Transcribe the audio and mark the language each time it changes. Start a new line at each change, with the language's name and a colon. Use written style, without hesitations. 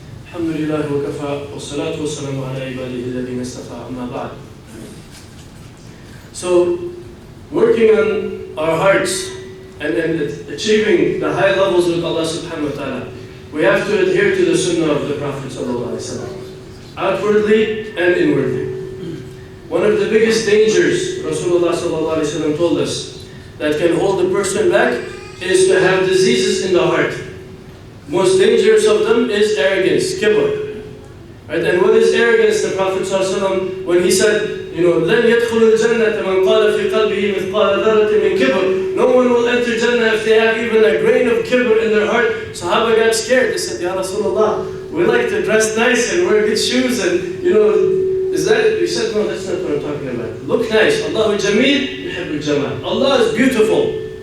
Arabic: الحمد لله وكفى والصلاة والسلام على عباده الذين اصطفى أما بعد.
English: So, working on our hearts and achieving the high levels with Allah subhanahu wa ta'ala, we have to adhere to the sunnah of the Prophet sallallahu alaihi wasallam, outwardly and inwardly. One of the biggest dangers Rasulullah sallallahu alaihi wasallam told us that can hold a person back is to have diseases in the heart. Most dangerous of them is arrogance, kibr. Right? And what is arrogance? The Prophet ﷺ, when he said,
Arabic: لَنْ يَدْخُلُ الْجَنَّةَ مَنْ قَالَ فِي قَلْبِهِ مِثْقَالَ ذَرَّةٍ مِنْ كِبْرٍ.
English: No one will enter Jannah if they have even a grain of kibr in their heart. Sahaba got scared. They said, Ya Rasulullah, we like to dress nice and wear good shoes and, is that it? He said, no, that's not what I'm talking about. Look nice. Allahu Jameel, yuhibbul Jamal. Allah is beautiful.